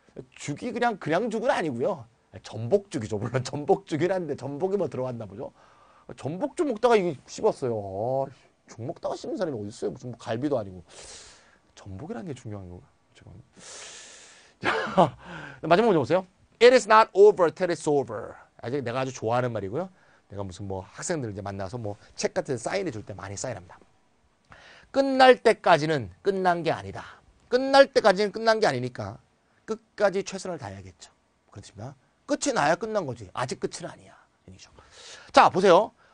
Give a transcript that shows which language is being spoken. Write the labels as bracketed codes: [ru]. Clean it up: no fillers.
[ko] 죽이 그냥 죽은 아니고요. 전복죽이죠. 물론 전복죽이라는데 전복이 뭐 들어갔나 보죠. 전복죽 먹다가 이거 씹었어요. 죽 먹다가 씹는 사람이 어디 있어요? 무슨 뭐 갈비도 아니고. 전복이라는 게 중요한 거가. 자, 마지막 문제 보세요. [en] It is not over till it's over. [ko] 내가 아주 좋아하는 말이고요. 내가 무슨 뭐 학생들 이제 만나서 뭐 책 같은 데 사인해 줄 때 많이 사인합니다. 끝날 때까지는 끝난 게 아니다. 끝날 때까지는 끝난 게 아니니까 끝까지 최선을 다해야겠죠. 그렇습니다. 끝이 나야 끝난 거지. 아직 끝은 아니야. 자, 보세요.